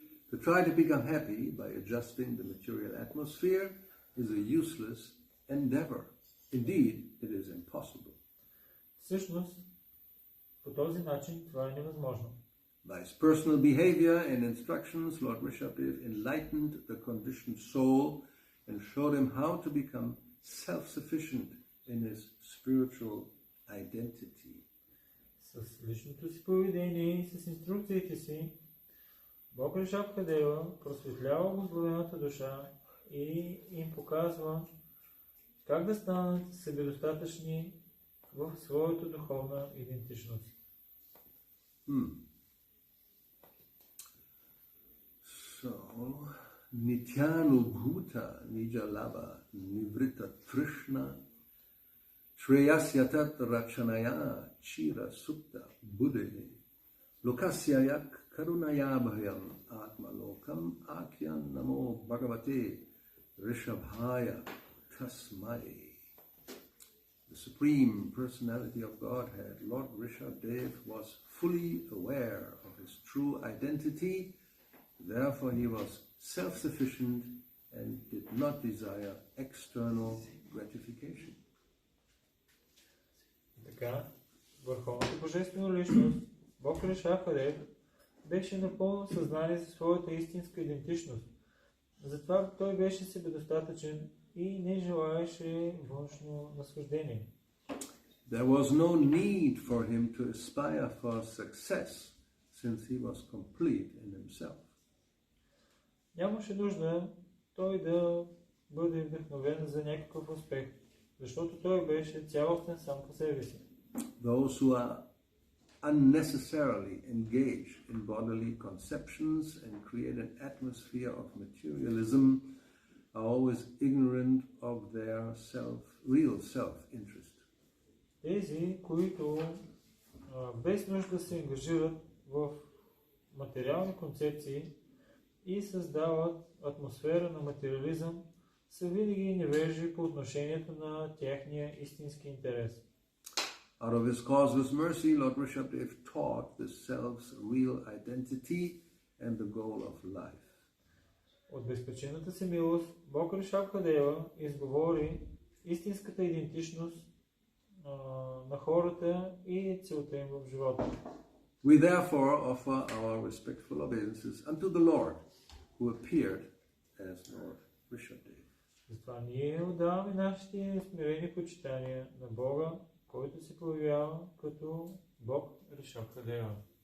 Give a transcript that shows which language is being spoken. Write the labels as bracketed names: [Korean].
[English] To try to become happy by adjusting the material atmosphere is a useless endeavor. Indeed, it is impossible. [Bulgarian] Всъщност, по този начин това е невъзможно. [English] By his personal behavior and instructions, Lord Rishabdev enlightened the conditioned soul and showed him how to become self-sufficient in his spiritual identity. [Bulgarian] С личното си поведение и с инструкциите си, Бог Ришабдева просветлява благословената душа и им показва как да станат себедостатъчни в своята духовна идентичност. [English] So, [Sanskrit] Nityanubhuta Nijalava Nivrita Trishna Shreyasyatat Rachanaya Chira Sukta Buddhe Lokasyayak Karunaya Bhayam Atmalokam Akyan Namo Bhagavate Rishabhaya Tasmai. [English] The Supreme Personality of Godhead, Lord Rishabdev, was fully aware of his true identity. Therefore, he was self-sufficient and did not desire external gratification. [Bulgarian] Така, върховната божествена личност, Бог Ришабдев, беше напълно съзнание за своята истинска идентичност. Затова той беше себедостатъчен и не желаеше външно наслаждение. [English] There was no need for him to aspire for success, since he was complete in himself. [Bulgarian] Нямаше нужда той да бъде вдъхновен за някакъв успех, защото той беше цялостен сам по себе си. [English] Those who are unnecessarily engaged in bodily conceptions and create an atmosphere of materialism are always ignorant of their real self-interest. [Bulgarian] Тези, които без нужда се ангажират в материални концепции и създават атмосфера на материализъм, са винаги невежи по отношението на тяхния истински интерес. [English] Out of his causeless mercy, Lord Rishabdev taught the self's real identity and the goal of life. [Bulgarian] От безпричинната си милост, Бог Ришабхадева изговори истинската идентичност на хората и целта им в живота. [English] We therefore offer our respectful obeisances unto the Lord, who appeared as Lord Rishabdev. [Bulgarian] Затова ние отдаваме нашите смирени почитания на Бога, който се появява като Бог Ришабхадева.